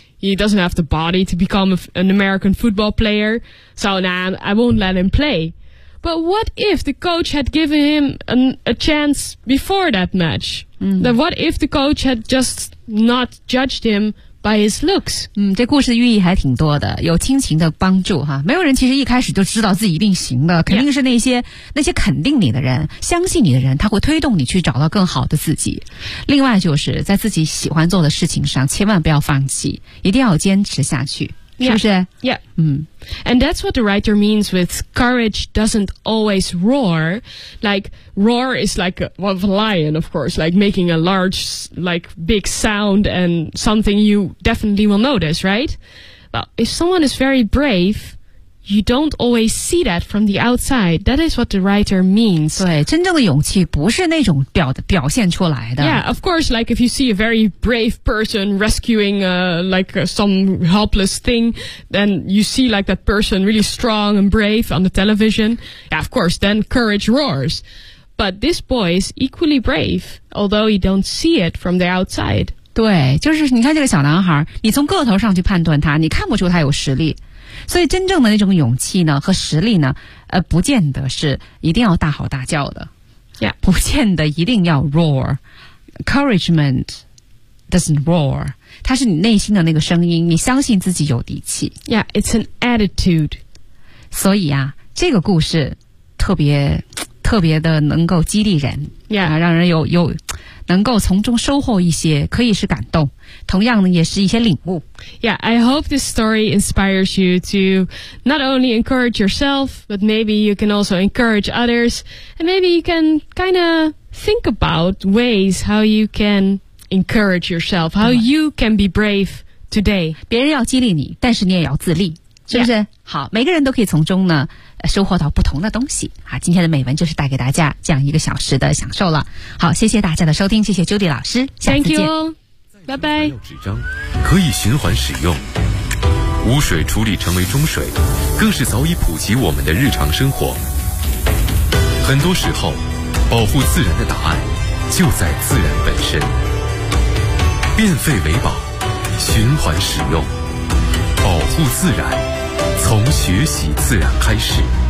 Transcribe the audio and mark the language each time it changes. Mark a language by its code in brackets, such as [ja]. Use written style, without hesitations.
[en] He doesn't have the body to become an American football player. So nah, I won't let him play. But what if the coach had given him a chance before that match? Mm-hmm. Then what if the coach had just not judged him by his looks? [zh] 这故事寓意还挺多的，有亲情的帮助哈。没有人其实一开始就知道自己一定行的，肯定是那些肯定你的人，相信你的人，他会推动你去找到更好的自己。另外就是在自己喜欢做的事情上，千万不要放弃，一定要坚持下去。 [en] Yeah. [zh] 是不是 [en] Yeah. And that's what the writer means with courage doesn't always roar. Like, roar is like a lion, of course, like making a large, like big sound and something you definitely will notice, right? Well, if someone is very brave... You don't always see that from the outside. That is what the writer means. [zh] 对，真正的勇气不是那种表现出来的。 [en] Yeah, of course, like if you see a very brave person rescuing some helpless thing, then you see like that person really strong and brave on the television. Yeah, of course, then courage roars. But this boy is equally brave, although you don't see it from the outside. [zh] 对，就是你看这个小男孩，你从个头上去判断他，你看不出他有实力。所以真正的那种勇气呢和实力呢不见得是一定要大吼大叫的、 [en] yeah. [zh] 不见得一定要 [en] roar encouragement doesn't roar [zh] 它是你内心的那个声音你相信自己有底气 [en] yeah it's an attitude [zh] 所以啊这个故事特别特别的能够激励人 [en] yeah、 [zh] 让人有能够从中收获一些可以是感动同样呢也是一些领悟 [en] Yeah, I hope this story inspires you to not only encourage yourself but maybe you can also encourage others and maybe you can kind of think about ways how you can encourage yourself how you can be brave today [zh] 别人要激励你但是你也要自立是不是、 [en] yeah. [zh] 好每个人都可以从中呢收获到不同的东西啊！今天的美文就是带给大家这样一个小时的享受了好谢谢大家的收听谢谢 Judy 老师下次见 [en] Thank you [zh] 拜拜纸张可以循环使用污水处理成为中水更是早已普及我们的日常生活很多时候保护自然的答案就在自然本身变废为宝循环使用保护自然从学习自然开始